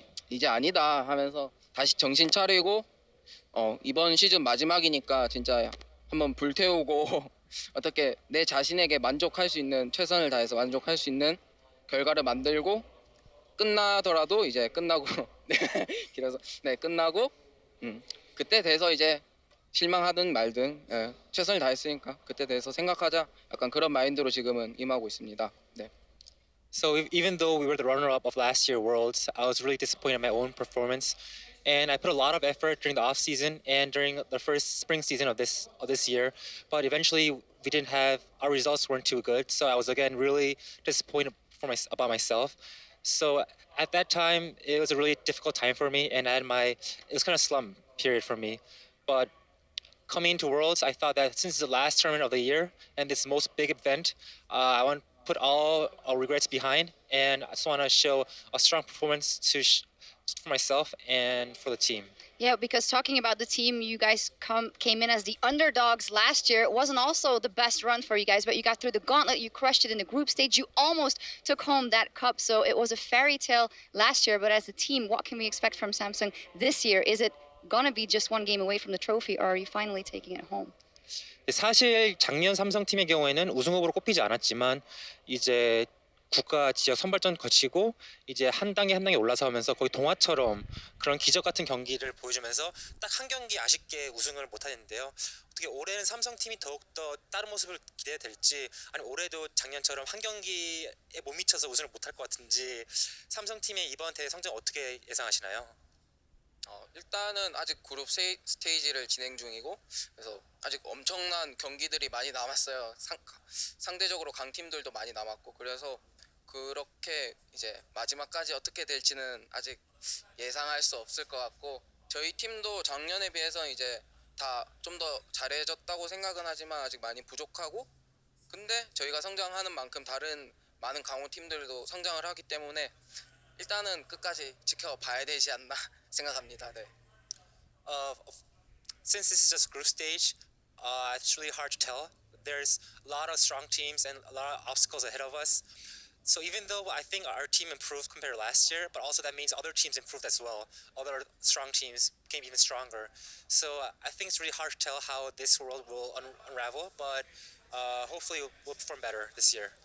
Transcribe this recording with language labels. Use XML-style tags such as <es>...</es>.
<ko>이제 아니다 하면서 다시 정신 차리고 이번 시즌 마지막이니까 진짜 한번 불태우고 어떻게 내 자신에게 만족할 수 있는, 최선을 다해서 만족할 수 있는 결과를 만들고, 끝나더라도 이제 끝나고 길어서 끝나고 그때 돼서 이제 실망하든 말든 최선을 다했으니까 그때 돼서 생각하자, 약간 그런 마인드로 지금은 임하고 있습니다. 네.</ko> <en>So even though we were the runner-up of last year Worlds, I was really disappointed in my own performance, and I put a lot of effort during the off season and during the first spring season of this year. But eventually, our results weren't too good. So I was again really disappointed about myself. So at that time, it was a really difficult time for me, and it was kind of slump period for me. But coming into Worlds, I thought that since it's the last tournament of the year and this most big event, I want to put all our regrets behind, and I just want to show a strong performance for myself and for the team. Yeah, because talking about the team, you guys came in as the underdogs last year. It wasn't also the best run for you guys, but you got through the gauntlet, you crushed it in the group stage, you almost took home that cup. So it was a fairy tale last year, but as a team, what can we expect from Samsung this year? Is it gonna be just one game away from the trophy, or are you finally taking it home?</en> <ko>사실 작년 삼성팀의 경우에는 우승 후보로 꼽히지 않았지만 이제 국가 지역 선발전 거치고 이제 한 단계 한 단계 올라서면서 거의 동화처럼 그런 기적 같은 경기를 보여주면서 딱 한 경기 아쉽게 우승을 못하는데요. 어떻게 올해는 삼성팀이 더욱더 다른 모습을 기대될지, 아니면 올해도 작년처럼 한 경기에 못 미쳐서 우승을 못할 것 같은지, 삼성팀의 이번 대회 성적 어떻게 예상하시나요? 일단은 아직 그룹 스테이지를 진행 중이고, 그래서 아직 엄청난 경기들이 많이 남았어요. 상대적으로 강팀들도 많이 남았고, 그래서 그렇게 이제 마지막까지 어떻게 될지는 아직 예상할 수 없을 것 같고, 저희 팀도 작년에 비해서 이제 다 좀 더 잘해졌다고 생각은 하지만 아직 많이 부족하고, 근데 저희가 성장하는 만큼 다른 많은 강호 팀들도 성장을 하기 때문에 일단은 끝까지 지켜봐야 되지 않나 생각합니다. 네.</ko> <en>Since this is just group stage, it's really hard to tell. There's a lot of strong teams and a lot of obstacles ahead of us. So even though I think our team improved compared to last year, but also that means other teams improved as well. Other strong teams became even stronger. So I think it's really hard to tell how this world will unravel, but hopefully we'll perform better this year.</en>